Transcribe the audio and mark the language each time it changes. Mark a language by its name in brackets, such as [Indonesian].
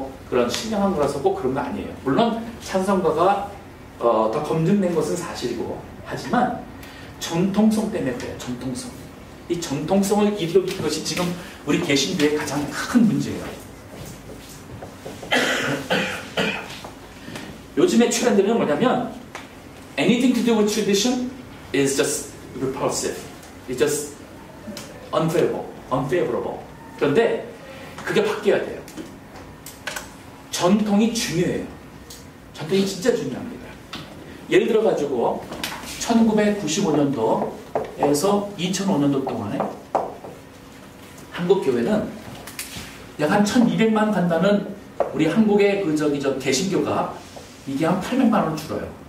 [Korean] 그런 신령한 거라서 꼭 그런 거 아니에요. 물론 찬송가가 더 검증된 것은 사실이고, 하지만 정통성 때문에 그래요. 정통성. 이 정통성을 이루어진 것이 지금 우리 개신교의 가장 큰 문제예요. 요즘의 트렌드는 뭐냐면 [English] anything to do with tradition is just repulsive. It's just unfavorable. [Korean] 그런데 그게 바뀌어야 돼요. 전통이 중요해요. 전통이 진짜 중요합니다. 예를 들어가지고 1995년도에서 2005년도 동안에 한국 교회는 약 한 1200만 간다는 우리 한국의 저 개신교가 이게 한 800만 원 줄어요.